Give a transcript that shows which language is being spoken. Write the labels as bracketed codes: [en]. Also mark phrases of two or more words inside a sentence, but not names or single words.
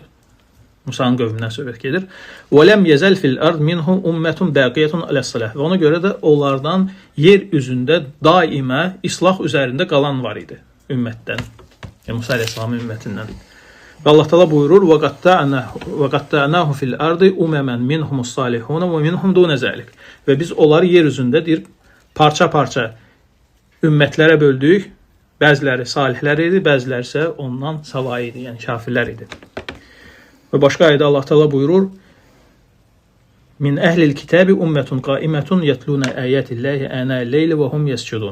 [az] Musa'nın qövmündən söhbət gedir. [ar] ولم يزل في الأرض منهم أمة بقية على الصلاح. [az] Və ona görə də onlardan yer üzündə daimə islah üzərində qalan var idi ümmətdən. Yəni Musa əleyhissalamın ümmətindən. Və Allah Taala buyurur: [ar] "وقطعناهم في الأرض أمما منهم الصالحون ومنهم دون ذلك." [az] Və biz onları yer üzündə deyir parça-parça ümmətlərə böldük. Bəziləri salihlər idi, bəziləri isə ondan savayı idi, yəni kafirlər idi. Və başqa ayədə Allah Taala buyurur: [ar] "من أهل الكتاب أمة قائمة يتلون آيات الله آناء الليل وهم يسجدون."